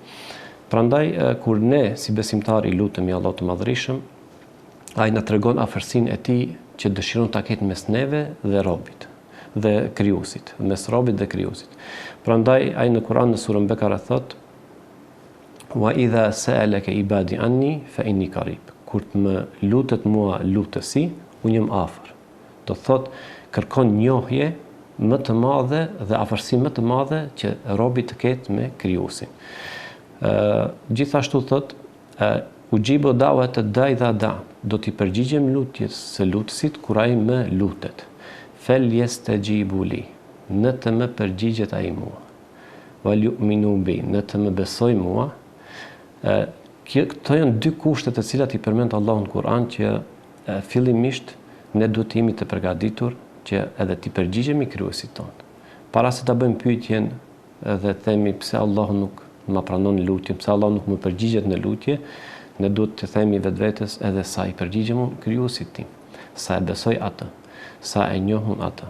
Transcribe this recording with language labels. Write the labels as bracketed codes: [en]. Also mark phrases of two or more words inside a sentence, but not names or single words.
[sq] Prandaj kur ne si besimtar i lutemi Allahut të Madhërisëm, ai na tregon afërsinë e tij që dëshiron ta ketë mes neve dhe robit dhe krijuesit, mes robit dhe krijuesit. Prandaj ai në Kur'an në surën Bekara thot: [ar] وإذا سألك عبادي عني فإني قريب. [sq] Kur të më lutet mua lutësi, unë jam afër. Do thot kërkon njohje më të madhe dhe afërsi më të madhe që robi të ketë me krijuesin. Gjithashtu thot [ar] أجيب دعوة الداع إذا دعا. [sq] Do t'i përgjigjem lutjes së lutësit kur ai më lutet. [ar] فليستجيبوا لي. [sq] Në të më përgjigjet ai mua. [ar] وليؤمنوا بي. [sq] Në të më besoj mua. Këto janë dy kushte të cilat i përmend Allahu në Kur'an që fillimisht ne duhet të jemi të përgatitur që edhe t'i përgjigjemi krijuesit tonë. Para se ta bëjmë pyetjen dhe themi pse Allahu nuk ma pranon lutjen, pse Allahu nuk më përgjigjet në lutje, ne duhet të themi vetvetes edhe sa i përgjigjem unë krijuesit tim, sa e besoj atë, sa e njoh unë atë.